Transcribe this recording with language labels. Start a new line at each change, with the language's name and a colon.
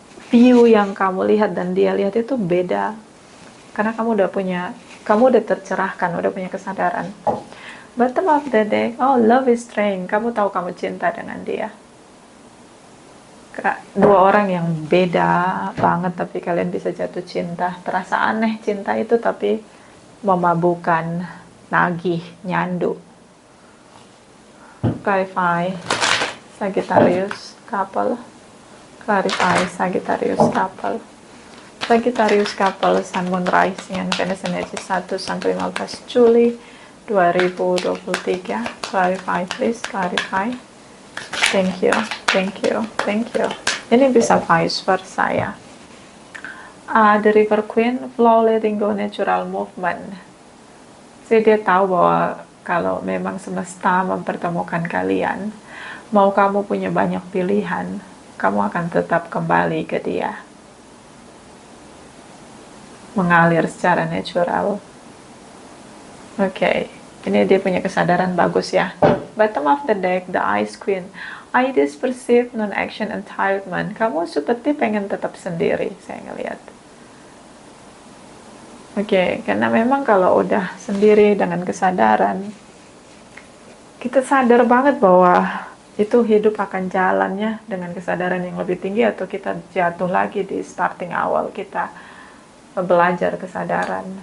Indonesian: View yang kamu lihat dan dia lihat itu beda. Karena kamu udah tercerahkan, udah punya kesadaran.
English: Bottom of the deck, oh love is strength.
Indonesian: Kamu tahu kamu cinta dengan dia. Dua orang yang beda banget, tapi kalian bisa jatuh cinta. Terasa aneh cinta itu, tapi memabukkan, nagih, nyandu.
English: Clarify Sagittarius couple. Clarify Sagittarius couple. Sagittarius couple, Sun, Moon, Rising, and Venus energy 1-15 Juli 2023. Clarify please, clarify. Thank you, thank you, thank you.
Indonesian: Ini bisa
English: vice versa ya. The River Queen, flow, letting go, natural movement.
Indonesian: Jadi dia tahu bahwa kalau memang semesta mempertemukan kalian, mau kamu punya banyak pilihan, kamu akan tetap kembali ke dia. Mengalir secara natural. Oke, ini dia punya kesadaran bagus ya.
English: Bottom of the deck, the Ice Queen. Ideas perceived, non-action, entitlement.
Indonesian: Kamu seperti pengen tetap sendiri, saya ngelihat. Oke, karena memang kalau udah sendiri dengan kesadaran, kita sadar banget bahwa itu hidup akan jalannya dengan kesadaran yang lebih tinggi, atau kita jatuh lagi di starting awal kita belajar kesadaran.